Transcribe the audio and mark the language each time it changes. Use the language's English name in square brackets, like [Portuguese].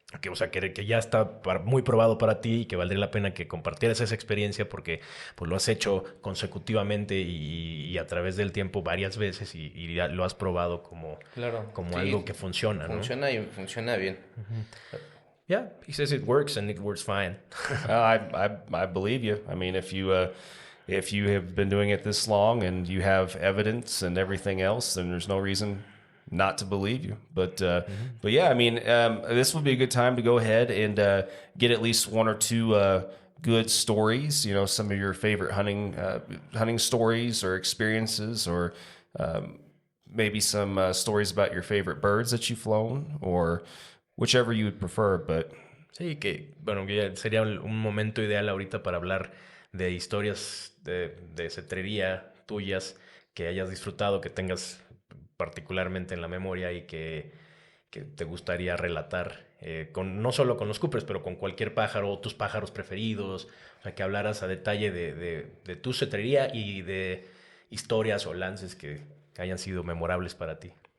[Spanish] o sea, que ya está muy probado para ti y que valdría la pena que compartieras esa experiencia porque pues lo has hecho consecutivamente y a través del tiempo varias veces y ya lo has probado como Sí, algo que funciona, ¿no? funciona y funciona bien. [English] Yeah, he says it works and it works fine. I believe you. I mean, if you have been doing it this long and you have evidence and everything else, then there's no reason not to believe you. But yeah, I mean, this would be a good time to go ahead and get at least one or two good stories. You know, some of your favorite hunting stories or experiences, or maybe some stories about your favorite birds that you've flown, or whichever you would prefer. But [Spanish] Sí, bueno, que ya sería un momento ideal ahorita para hablar de historias de cetrería tuyas que hayas disfrutado, que tengas particularmente en la memoria y que te gustaría relatar, no solo con los Coopers, pero con cualquier pájaro, tus pájaros preferidos, o sea, que hablaras a detalle de tu cetrería y de historias o lances que hayan sido memorables para ti.